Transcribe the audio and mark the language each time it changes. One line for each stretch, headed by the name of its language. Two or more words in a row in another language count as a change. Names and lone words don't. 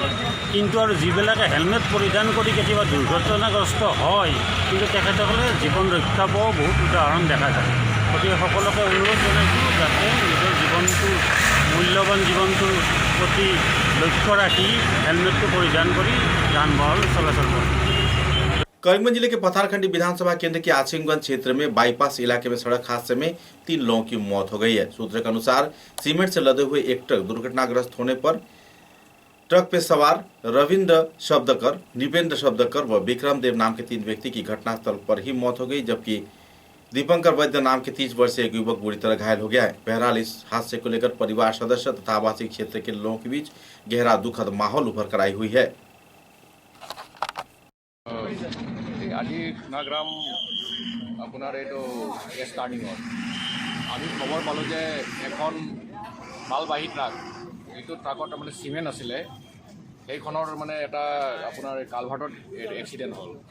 Assamese: কিন্তু আৰু যিবিলাকে হেলমেট পৰিধান কৰি কেতিয়াবা দুৰ্ঘটনাগ্ৰস্ত হয় কিন্তু তেখেতসকলে জীৱন ৰক্ষা পোৱাও বহুত উদাহৰণ দেখা যায়। গতিকে সকলোকে অনুৰোধ জনাইছোঁ যাতে নিজৰ জীৱনটো মূল্যৱান জীৱনটোৰ প্ৰতি লক্ষ্য ৰাখি হেলমেটটো পৰিধান কৰি যান বাহन চলাচল কৰে।
Hindi: करीमगंज जिले के पथारखंडी विधानसभा केंद्र के आसिमगंज क्षेत्र में बाईपास इलाके में सड़क हादसे में 3 लोगों की मौत हो गई है। सूत्रों के अनुसार सीमेंट से लदे हुए एक ट्रक दुर्घटनाग्रस्त होने पर ट्रक पे सवार रविंद्र शब्दकर, निपेंद्र शब्दकर व विक्रम देव नाम के 3 व्यक्ति की घटनास्थल पर ही मौत हो गई, जबकि दीपंकर वैद्य नाम के 30 वर्षीय एक युवक बुरी तरह घायल हो गया है। बहरहाल इस हादसे को लेकर परिवार सदस्य तथा आवासीय क्षेत्र के लोगों के बीच गहरा दुखद माहौल उभर कर आई हुई है।
Assamese: আজি নাগ্ৰাম আপোনাৰ এইটো গেছ টাৰ্ণিঙত আমি খবৰ পালোঁ যে এখন মালবাহী ট্ৰাক, যিটো ট্ৰাকত তাৰমানে চিমেণ্ট আছিলে, সেইখনৰ মানে এটা আপোনাৰ কালভাৰ্টত এক্সিডেণ্ট হ'ল।